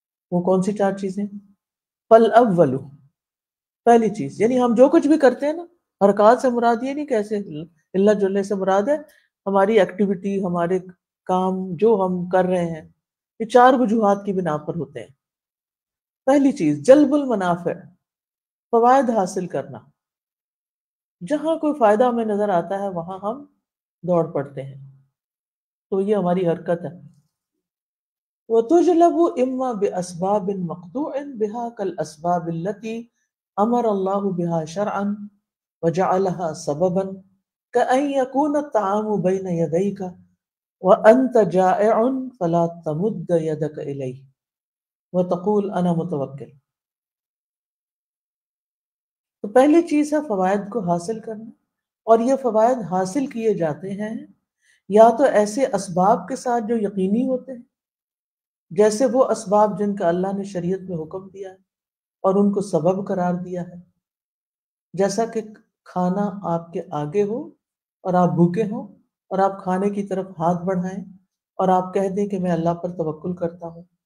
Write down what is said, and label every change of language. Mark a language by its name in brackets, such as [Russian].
[Urdu] وہ کون سی چار چیزیں؟ فالاول، پہلی چیز، یعنی ہم جو کچھ بھی کرتے ہیں نا، حرکات سے مراد یہ نہیں کیسے اللہ جلنے سے مراد ہے ہماری ایکٹیویٹی، ہمارے کام جو ہم کر رہے ہیں، یہ چار وجوہات کی بنا پر ہوتے ہیں. پہلی چیز جلب المنافع، فوائد حاصل کرنا. جہاں کوئی فائدہ ہمیں نظر آتا ہے وہاں ہم دوڑ پڑتے ہیں، تو یہ ہماری حرکت ہے. [Arabic] وتجلب اما باسباب مقطوع بها كالاسباب التي امر الله بها شرعا وجعلها سببا كأن يكون الطعام بين يديك وانت جائع فلا تمد يدك اليه وتقول انا متوکل. [Urdu] تو پہلی چیز ہے فوائد کو حاصل کرنا، اور یہ فوائد حاصل کیے جاتے ہیں یا تو ایسے اسباب کے ساتھ جو یقینی ہوتے ہیں، جیسے وہ اسباب جن کا اللہ نے شریعت میں حکم دیا ہے اور ان کو سبب قرار دیا ہے، جیسا کہ کھانا آپ کے آگے ہو اور آپ بھوکے ہوں اور آپ کھانے کی طرف ہاتھ بڑھائیں اور آپ کہہ دیں کہ میں اللہ پر توکل کرتا ہوں.